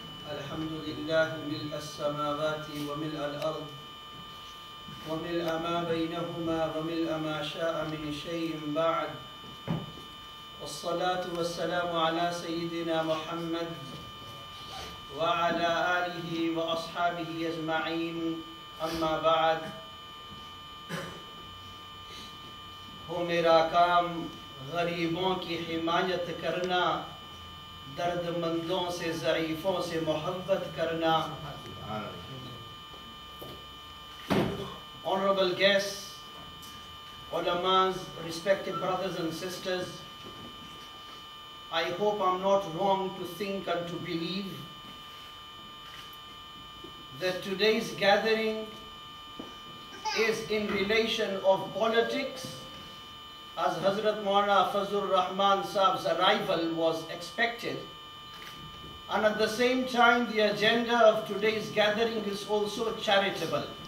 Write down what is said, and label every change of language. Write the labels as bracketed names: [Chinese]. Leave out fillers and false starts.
[Arabic] الحمد لله ملء السماوات وملء الأرض وملء ما بينهما وملء ما شاء من شيء بعد والصلاة والسلام على سيدنا محمد وعلى آله وأصحابه أجمعين أما بعد. [Urdu] ہو میرا کام غریبوں کی حمایت کرنا, درد مندوں سے ضعیفوں سے محبت کرنا. [English] Honorable guests, ulamas, respected brothers and sisters, I hope I'm not wrong to think and to believe that today's gathering is in relation of politics, as Hazrat Maulana Fazlur Rahman Saab's arrival was expected, and at the same time the agenda of today's gathering is also charitable.